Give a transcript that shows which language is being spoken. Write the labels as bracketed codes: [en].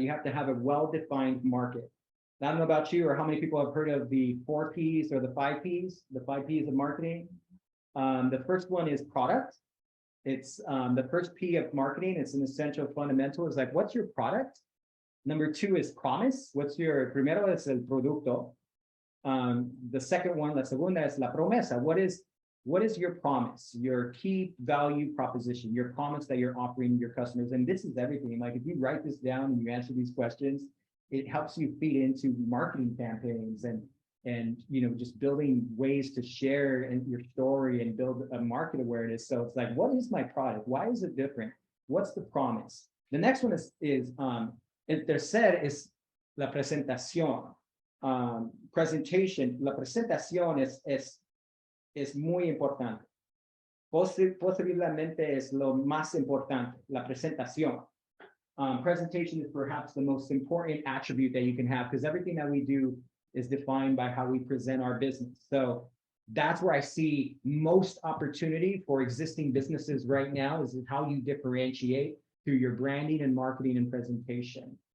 [en] You have to have a well-defined market. I don't know about you or how many people have heard of the 4 Ps or the 5 Ps, the 5 Ps of marketing. The first one is product. It's the first P of marketing. It's an essential fundamental. It's like, what's your product? Number 2 is promise. What's your, [es] primero es el producto. [en] The second one, [es] la segunda es la promesa. [en] What is your promise, your key value proposition, your promise that you're offering your customers? And this is everything. Like if you write this down and you answer these questions, it helps you feed into marketing campaigns and you know, just building ways to share your story and build a market awareness. So it's like, what is my product? Why is it different? What's the promise? The next one is [es] el tercer es la presentación. [en] Presentation. [es] La presentación es muy importante. Posiblemente es lo más importante, la presentación. [en] Presentation is perhaps the most important attribute that you can have because everything that we do is defined by how we present our business. So that's where I see most opportunity for existing businesses right now is how you differentiate through your branding and marketing and presentation.